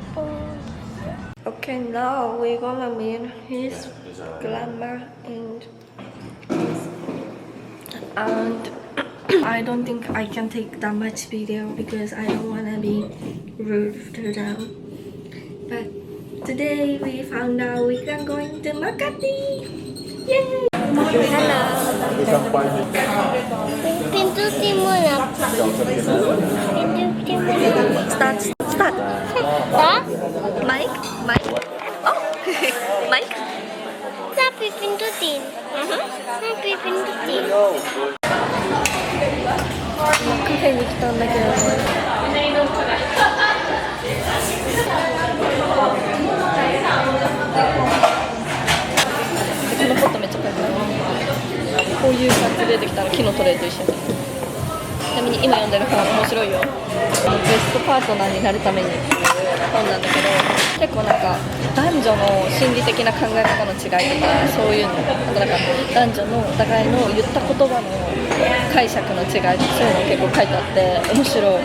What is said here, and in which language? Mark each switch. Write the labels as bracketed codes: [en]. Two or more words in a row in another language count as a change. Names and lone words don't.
[en] Okay, now we're gonna meet his grandma and I don't think I can take that much video because I don't wanna be rude to them. But today we found out we can going to Makati. Yay! Hello. [id] Pintu timur apa? Pintu timur apa? Start. Hah? Mike. Oh, Mike. Tapi pintu tin. Tapi pintu tin. [ja] カフェに来たんだけどね。このポットめっちゃかっこいい。こういう感じで出てきたの、木のトレイと一緒に。ちなみに今読んでる本面白いよ。ベストパートナーになるためにっていう本なんだけど、結構なんか男女の心理的な考え方の違いとかそういうの、あとなんか男女のお互いの言った言葉の解釈の違いとかそういうの結構書いてあって面白い。